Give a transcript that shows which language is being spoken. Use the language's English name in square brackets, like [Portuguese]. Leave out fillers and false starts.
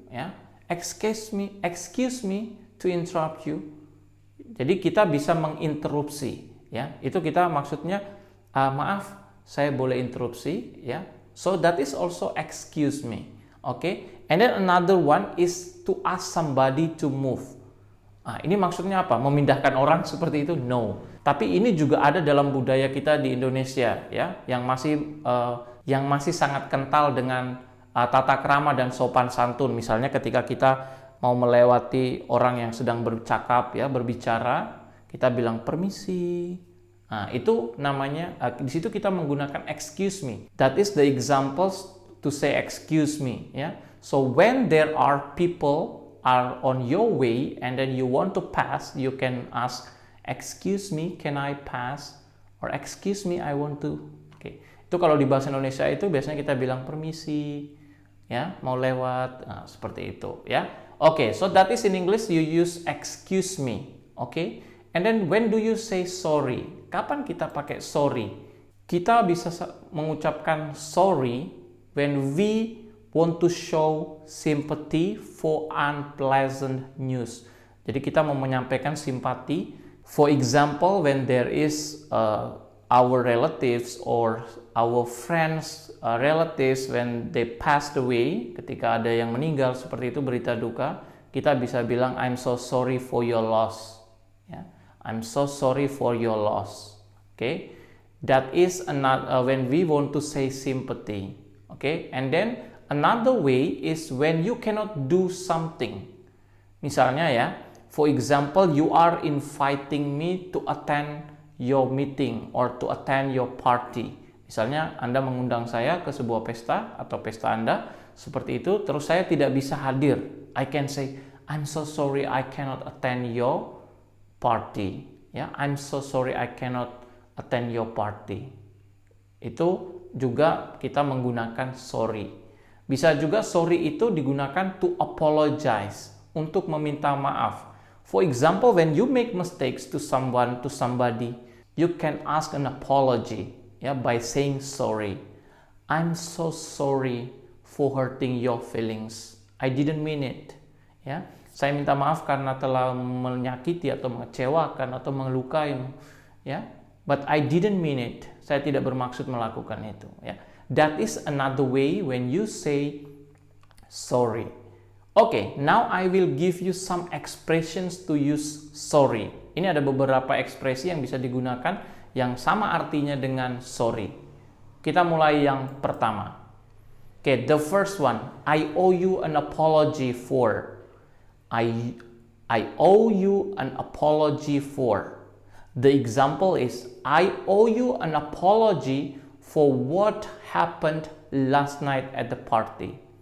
[English] Ya, excuse me to interrupt you. [Indonesian] Jadi kita bisa menginterupsi, ya. Itu kita maksudnya, maaf, saya boleh interupsi, ya. [English] So that is also excuse me, okay? And then another one is to ask somebody to move. [Indonesian] Nah, ini maksudnya apa? Memindahkan orang seperti itu? No. Tapi ini juga ada dalam budaya kita di Indonesia, ya, yang masih sangat kental dengan tata krama dan sopan santun. Misalnya ketika kita mau melewati orang yang sedang bercakap, ya, berbicara, kita bilang permisi. Nah, itu namanya, di situ kita menggunakan excuse me. [English] That is the examples to say excuse me, ya. So when there are people are on your way and then you want to pass, you can ask, excuse me, can I pass? Or excuse me, I want to. Oke. [Indonesian] Itu kalau di bahasa Indonesia itu biasanya kita bilang permisi, ya, mau lewat, nah, seperti itu, ya. [English] Oke, so that is in English you use excuse me, oke? And then when do you say sorry? [Indonesian] Kapan kita pakai sorry? Kita bisa mengucapkan [English] sorry when we want to show sympathy for unpleasant news. [Indonesian] Jadi kita mau menyampaikan simpati. [English] For example, when there is our relatives or our friends, relatives, when they passed away, [Indonesian] ketika ada yang meninggal seperti itu, berita duka, kita bisa bilang [English] I'm so sorry for your loss. Ya, I'm so sorry for your loss. Okay, that is another when we want to say sympathy. Okay, and then another way is when you cannot do something. Misalnya, ya, for example, you are inviting me to attend your meeting or to attend your party. [Indonesian] Misalnya Anda mengundang saya ke sebuah pesta atau pesta Anda seperti itu, terus saya tidak bisa hadir. [English] I can say, I'm so sorry I cannot attend your party. Ya, I'm so sorry I cannot attend your party. [Indonesian] Itu juga kita menggunakan sorry. Bisa juga sorry itu digunakan [English] to apologize, [Indonesian] untuk meminta maaf. [English] For example, when you make mistakes to someone, to somebody, you can ask an apology, ya, by saying sorry. I'm so sorry for hurting your feelings. I didn't mean it. [Indonesian] Ya, saya minta maaf karena telah menyakiti atau mengecewakan atau melukaimu. Ya, [English] but I didn't mean it. [Indonesian] Saya tidak bermaksud melakukan itu. [English] Ya, that is another way when you say sorry. Okay, now I will give you some expressions to use sorry. [Indonesian] Ini ada beberapa ekspresi yang bisa digunakan yang sama artinya dengan sorry. Kita mulai yang pertama. [English] Okay, the first one, I owe you an apology for. I owe you an apology for. The example is, I owe you an apology for what happened last night at the party.